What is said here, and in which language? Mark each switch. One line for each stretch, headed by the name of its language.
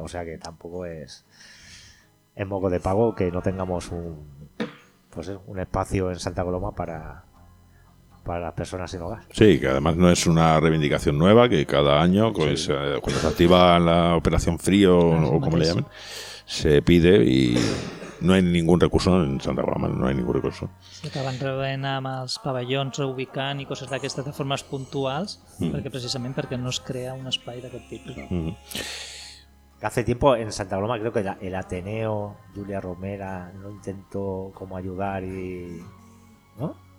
Spanish: O sea que tampoco es en moco de pago que no tengamos un espacio en Santa Coloma para las personas sin hogar. Sí, que además no es una reivindicación nueva, que cada año cuando se activa la operación frío, o como le llamen, se pide y... No hay ningún recurso en Santa Coloma, no hay ningún recurso.
Catalan: S'acaben rebent amb els pavellons, reubicant i coses d'aquestes de formes puntuals, precisament perquè no es crea un espai d'aquest tipus.
Spanish: Hace tiempo en Santa Coloma creo que el Ateneo, Julia Romera, no intentó como ayudar y... ¿No?